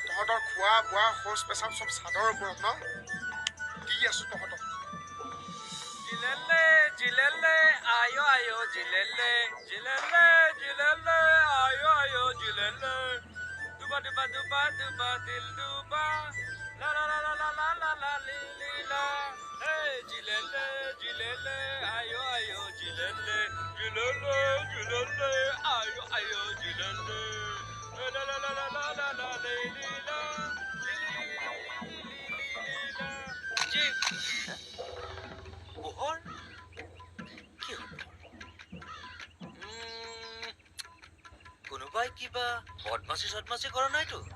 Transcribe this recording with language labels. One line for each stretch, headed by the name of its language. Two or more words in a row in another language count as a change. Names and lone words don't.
Assamese: তহঁতৰ খোৱা বোৱা শৌচ পেচাব চব চাদৰ ওপৰত ন দি আছো তহঁতক জিলেলে জিলেলে আয়ো আয়ো জিলেলে জিলেলে জিলেলে আয়ো আয়ো জিলেলে দুবা দুবা দুবা দুবা দিল দুবা লা লা লা লা লা লা লা লি লি লা হে জিলেলে জিলেলে আয়ো আয়ো জিলেলে জিলেলে জিলেলে আয়ো আয়ো জিলেলে লা লা লা লা লা লা লা লি লি লা লি লি লি লি লি লা জি পোহৰ কি হ'ব কোনোবাই কিবা বদমাছি কৰা নাইতো